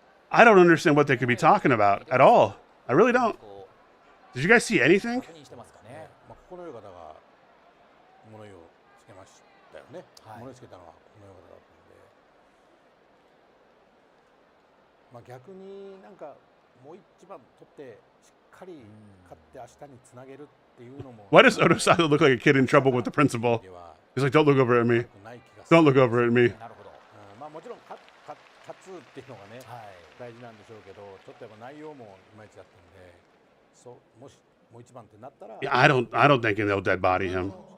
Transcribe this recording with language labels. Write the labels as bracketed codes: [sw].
[en] I don't understand what they could be talking about at all. I really don't. Did you guys see anything? [ja] ここのよう方が物言いをつけましたよね。物言いつけたのはこのよう方だったんで、逆になんかもう一番取ってしっかり勝って明日につなげるっていうのも。 [en] Why does Onosato look like a kid in trouble with the principal? He's like, don't look over at me. Don't look over at me. [ja] もちろん勝つっていうのがね、大事なんでしょうけど、ちょっとやっぱ内容もいまいちだったんで、もしもう一番ってなったら。 [en] Yeah, I don't think they'll dead body him.